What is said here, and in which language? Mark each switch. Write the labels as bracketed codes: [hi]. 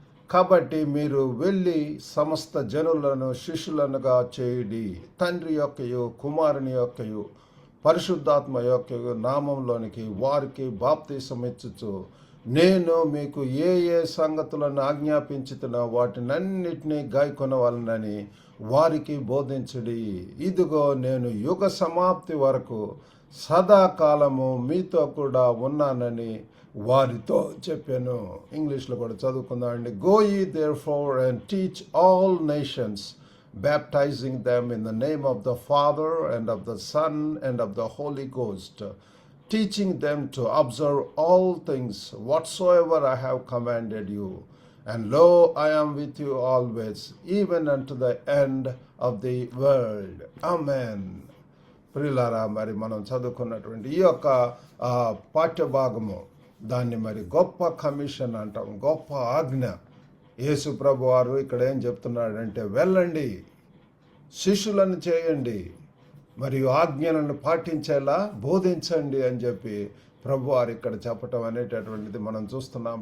[te] కాబట్టి మీరు వెళ్ళి సమస్త జనులను శిష్యులనుగా చేయుడి, తండ్రి యొక్కయు కుమారుని యొక్కయు పరిశుద్ధాత్మ యొక్కయు నామంలోనికి వారికి బాప్తిసం ఇచ్చుచు నేను మీకు ఏ ఏ సంగతులను ఆజ్ఞాపించుతున్నా వాటినన్నిటినీ గాయకొనవలనని వారికి బోధించుడి. ఇదిగో నేను యుగ సమాప్తి వరకు సదాకాలము మీతో కూడా ఉన్నానని వారితో చెప్పాను. ఇంగ్లీష్లో కూడా చదువుకుందామండి. [en] Go ye therefore and teach all nations, baptizing them in the name of the Father and of the Son and of the Holy Ghost, teaching them to observe all things whatsoever I have commanded you. And lo, I am with you always, even unto the end of the world. Amen. [te] ప్రియులారా, మరి మనం చదువుకున్నటువంటి ఈ యొక్క పాఠ్యభాగము దాన్ని మరి గొప్ప commission అంటాం, గొప్ప ఆజ్ఞ. యేసు ప్రభు వారు ఇక్కడ ఏం చెప్తున్నాడంటే, వెళ్ళండి, శిష్యులను చేయండి, మరియు ఆజ్ఞలను పాటించేలా బోధించండి అని చెప్పి ప్రభు వారు ఇక్కడ చెప్పటం అనేటటువంటిది మనం చూస్తున్నాం.